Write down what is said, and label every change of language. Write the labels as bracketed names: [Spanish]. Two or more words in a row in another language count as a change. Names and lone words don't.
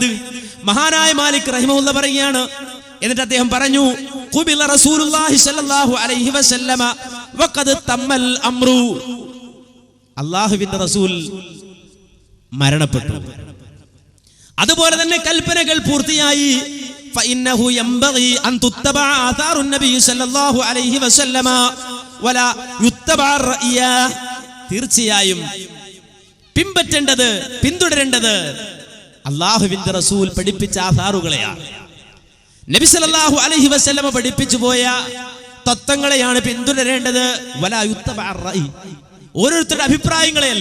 [Malayalam] മഹാനായ മാലിക് റഹിമഹുല്ലാഹ് പറയുകയാണ്. എന്നിട്ട് അദ്ദേഹം പറഞ്ഞു, [Arabic] قبل رسول الله صلى الله عليه وسلم وقد تم الأمر, [Malayalam] അല്ലാഹുവിന്റെ റസൂൽ മരണപ്പെട്ടു, അതുപോലെ തന്നെ കൽപ്പനകൾ പൂർത്തിയായി. [Arabic] فإنه ينبغي أن تتبع آثار النبي صلى الله عليه وسلم ولا يتبع الرأي. [Malayalam] തീർച്ചയായും പിൻപറ്റേണ്ടത്, പിന്തുടരേണ്ടത് അല്ലാഹുവിന്റെ റസൂൽ പഠിപ്പിച്ച ആധാറുകളെയാണ്. നബി [Arabic] صلى الله عليه وسلم [Malayalam] പഠിപ്പിച്ചു പോയ തത്വങ്ങളെയാണ് പിന്തുടരേണ്ടത്. [Arabic] ولا يتبع الرأي, [Malayalam] ഓരോരുത്തരുടെ അഭിപ്രായങ്ങളെയല്ല.